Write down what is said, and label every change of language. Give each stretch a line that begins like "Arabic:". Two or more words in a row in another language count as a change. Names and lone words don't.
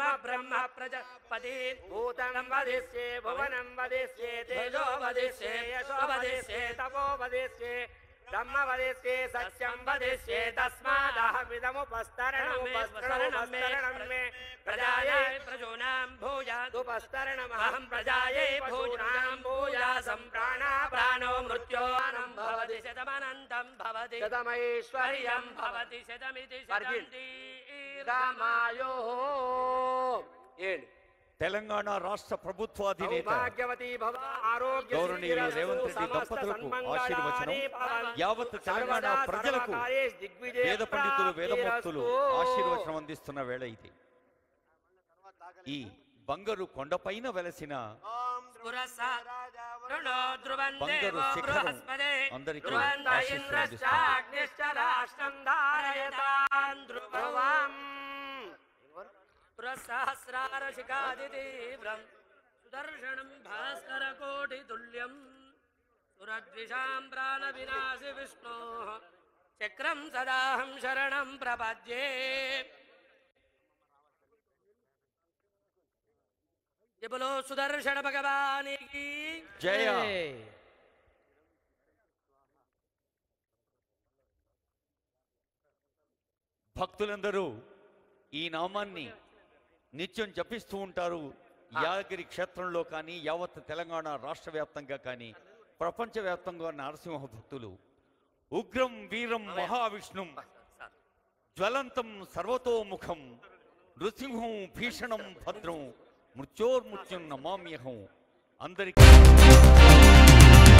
Sanskrit: ब्रह्म प्रजापति भूतं वदिष्ये भुवनं वदिष्ये तेजो वदिष्ये यशो वदिष्ये तपो वदिष्ये ब्रह्म वदिष्ये सत्यं वदिष्ये तस्मादहमिदमुपस्तरणं मे प्रजायै प्रजूनां भूयादुपस्तरणमहं प्रजायै भूनां भूयासं प्राणा प्राणो मृत्योऽनं भवति शतमनन्तं भवति शतमैश्वर्यं भवति शतमिति शतदीर्घमायुः
Telugu: తెలంగాణ రాష్ట్ర ప్రభుత్వాధినేత గౌరవనీయులు రేవంత్ రెడ్డి దంపతులకు ఆశీర్వచనం యావత్ తెలంగాణ ప్రజలకు వేద పండితులు వేదమూర్తులు ఆశీర్వచనం అందిస్తున్న వేళ ఇది. ఈ బంగారు కొండపైన వెలసిన బంగారు శిఖరం అందరికీ
Sanskrit: पुरसहस्रारशिखादितीव्रं सुदर्शनं भास्करकोटितुल्यं सुरद्विषां प्राणविनाशि विष्णोः चक्रं सदाहं शरणं प्रपद्ये
Hindi: जय बोलो सुदर्शन भगवान की जय।
Telugu: భక్తులందరూ ఈ నామాన్ని నిత్యం జపిస్తూ ఉంటారు. యాదగిరి క్షేత్రంలో కానీ యావత్ తెలంగాణ రాష్ట్ర వ్యాప్తంగా కానీ ప్రపంచవ్యాప్తంగా నరసింహ భక్తులు
Sanskrit: उग्रं वीरं महाविष्णुं ज्वलन्तं सर्वतोमुखं नृसिंहं भीषणं भद्रं मृत्योर्मृत्युं नमाम्यहं
Telugu: అందరికీ